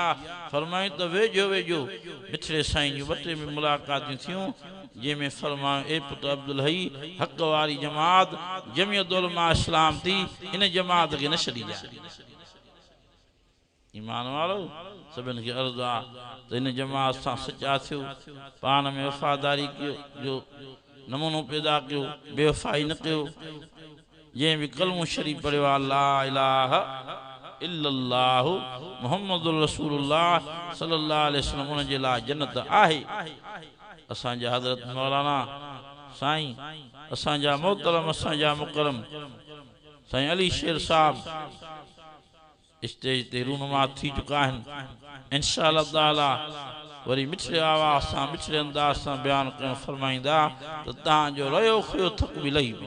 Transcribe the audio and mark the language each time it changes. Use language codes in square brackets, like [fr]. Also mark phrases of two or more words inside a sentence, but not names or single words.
[sd] फरमायो त वेझो वेझो मिठड़े साईं जूं ॿ टे में मुलाक़ातूं थियूं जंहिंमें फरमायो ए पुट अब्दुल हई हक़ वारी जमात जमियत उलमा इस्लाम थी इन जमात खे न छॾीजांइ। ईमान वारो सभिनि खे अर्ज़ु आहे त इन जमात सां सचा थियो, पाण में वफ़ादारी कयो जो नमूनो पैदा कयो, बेवफ़ाई न कयो। जंहिं बि कलमो शरीफ पढ़ियो आहे [ar] لا إله إلا الله محمد رسول الله صلى الله عليه وسلم [sd] उन जे लाइ जन्नत आहे। असांजा हज़रत मौलाना साईं असांजा मोहतरम असांजा मुकरम साईं अली शेर साहब स्टेज ते रूनुमा थी चुका आहिनि। इंशाअल्लाह ताला वरी मिठड़े आवाज़ सां मिठड़े अंदाज़ सां बयानु करणु फरमाईंदा त तव्हांजो रहियो खुयो थक बि लही पए।